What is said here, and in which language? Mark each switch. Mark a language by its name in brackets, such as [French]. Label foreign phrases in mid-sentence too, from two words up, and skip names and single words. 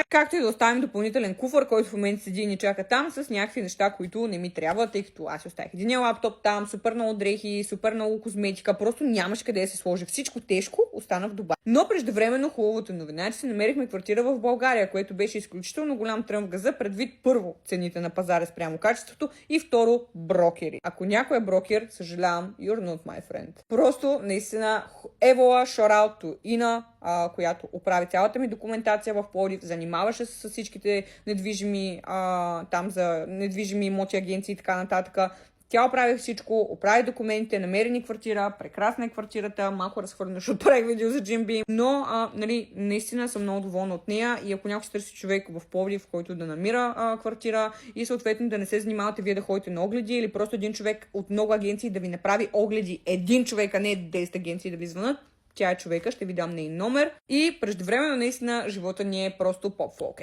[Bulgarian] Както и да оставим допълнителен куфър, който в момента седи и ни чака там с някакви неща, които не ми трябва, тъй като аз си оставих един лаптоп там, супер много дрехи, супер много козметика. Просто нямаше къде да се сложи. Всичко тежко остана в Дубай. Но преждевременно хубавото новина е, че си намерихме квартира в България, което беше изключително голям трън в газа, предвид първо цените на пазара спрямо качеството и второ брокери. Ако някой е брокер, съжалявам, [English] you're not my friend. [Bulgarian] Просто наистина Евола, [English] shout out to Ина, [Bulgarian] която оправи цялата ми документация в Пловдив, занимаваше се с всичките недвижими, там за недвижими имоти, агенции и така нататък. Тя оправи всичко, оправи документите, намери ни квартира, прекрасна е квартирата, малко разхвърляна, защото правих видео за Джимби, но наистина съм много доволна от нея и ако някой се търси човек в Пловдив, в който да намира квартира и съответно да не се занимавате вие да ходите на огледи или просто един човек от много агенции да ви направи огледи, един човек, а не 10 агенции да ви звънат, тя е човека, ще ви дам нейн номер и преждевременно наистина живота ни е просто поп-фолк.